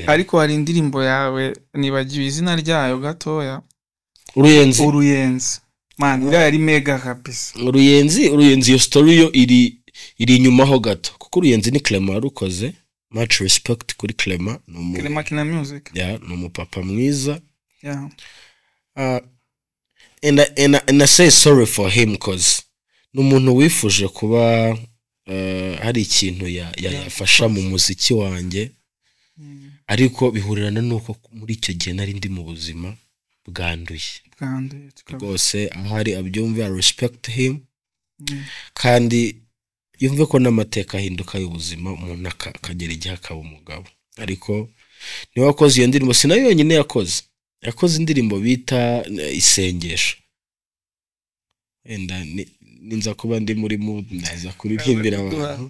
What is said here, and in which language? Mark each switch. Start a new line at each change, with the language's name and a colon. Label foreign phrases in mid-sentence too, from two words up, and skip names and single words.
Kinyarwanda: ariko hari indirimbo yawe nibagiwe izina ryayo gatoya Uruyenzi man ira yari mega kabisa Uruyenzi iyo story yo iri inyuma ho gato kuko Uruyenzi ni Clement rukoze
English: much respect
Kinyarwanda: kuri Clement. Clement Kina Music. Yeah, ni umupapa mwiza.
English: Yeah. And I say sorry for him cause
Kinyarwanda: n'umuntu wifuje kuba hari ikintu yafasha mu muziki wanjye. Ariko bihurirana nuko muri icyo gihe nari ndi mu buzima bwanduye. Rwose ahari abyumve,
English: I respect him.
Kinyarwanda: Kandi yumve ko n'amateka ahinduka y'ubuzima, umuntu akagera igihe akaba umugabo. Ariko niwe wakoze iyo ndirimbo, sinayo yonyine yakoze indirimbo bita Isengesho. Enda ninza kuba ndi muri mood naza kuririmbira abantu.